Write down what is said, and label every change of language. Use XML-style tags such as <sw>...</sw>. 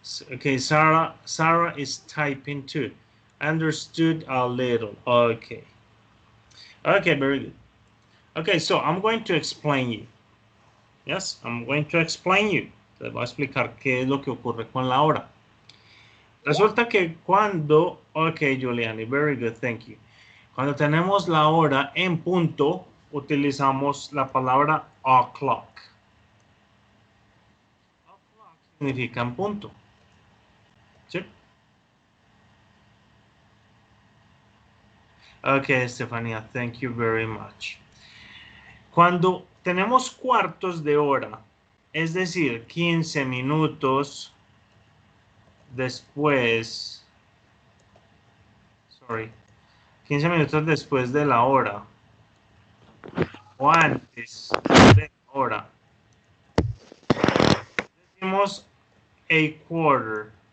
<en>Okay, Sarah is typing too. Understood a little. Okay. Okay, very good. Okay, so I'm going to explain you. Yes, I'm going to explain you.</en> <es>Te voy a explicar qué es lo que ocurre con la hora. Resulta que cuando, ok, Giuliani,</es> <en>very good, thank you.</en> <es>Cuando tenemos la hora en punto, utilizamos la palabra o'clock. O'clock significa en punto. ¿Sí?</es> <en>Ok, Estefanía, thank you very much.</en> <es>Cuando tenemos cuartos de hora, es decir, 15 minutos después, 15 minutos después de la hora, o antes de la hora, decimos a quarter.</es>